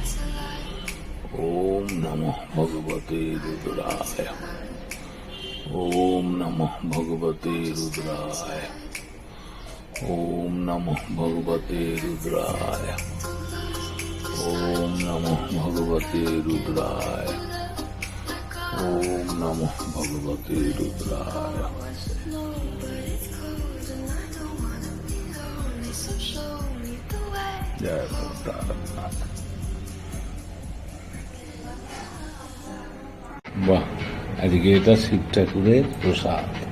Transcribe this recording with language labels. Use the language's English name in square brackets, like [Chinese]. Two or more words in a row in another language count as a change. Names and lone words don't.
[Sanskrit] ওম নমঃ ভগবতে রুদ্রায়, ওম নমঃ ভগবতে রুদ্রায়, ওম নমঃ ভগবতে রুদ্রায়, ওম নমঃ ভগবতে রুদ্রায়, ওম নমঃ ভগবতে রুদ্রায়। [Bangla] জয় তারকনাথ। বাহ, আজকে এটা শিব ঠাকুরের প্রসাদ।